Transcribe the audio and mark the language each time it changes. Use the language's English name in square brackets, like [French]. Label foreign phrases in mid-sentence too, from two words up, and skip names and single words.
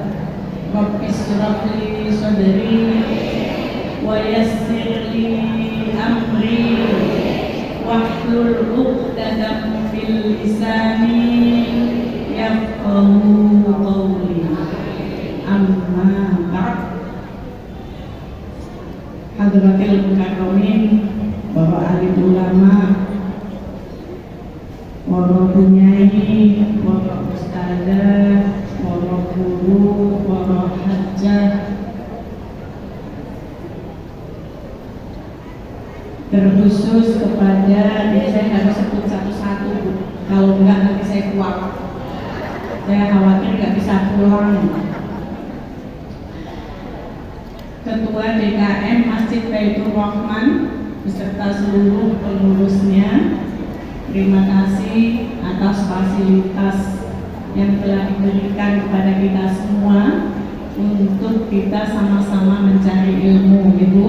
[Arabic] رب اشرح لي صدري ويسر لي أمري واحلل عقدة من لساني يفقهوا قولي. أما بعد. حضرات المكرمين, [Indonesian] para alim ulama, para penyanyi, para ustadzah, para guru, para hajjah, terkhusus kepada, ini saya harus sebut satu-satu, kalau enggak nanti saya kuat, saya khawatir nggak bisa pulang. Ketua DKM Masjid Baitur Rahman beserta seluruh pengurusnya, terima kasih atas fasilitas yang telah diberikan kepada kita semua untuk kita sama-sama mencari ilmu, Ibu.